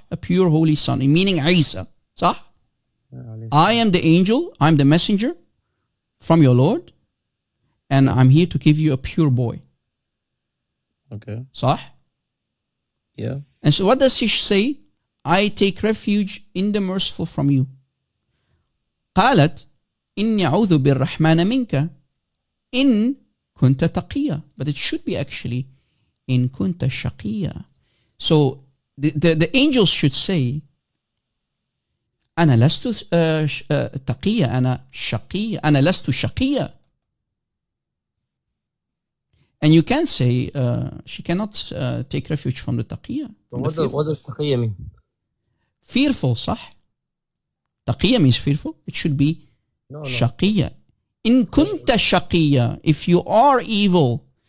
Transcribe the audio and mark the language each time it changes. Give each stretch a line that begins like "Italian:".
English: A pure holy son, meaning Isa,
Arabic: صح?
English: I am the angel, I'm the messenger from your Lord, and I'm here to give you a pure boy. Okay.
Arabic: صح?
English: Yeah. And so what does she say? I take refuge in the merciful from you.
Arabic: قالت إني أعوذ بالرحمن منك إن كنت تقيا.
English: But it should be actually
Arabic: إن كنت شقيا.
English: So the angels should say
Arabic: أنا لست تقيا أنا شقيا أنا لست شقيا.
English: And you can say she cannot take refuge from the taqiyya. What does taqiyya mean? Fearful,
Arabic: صح?
English: Taqiyya means fearful. It should be shaqiyya. In kunta shaqiyya, if you are evil.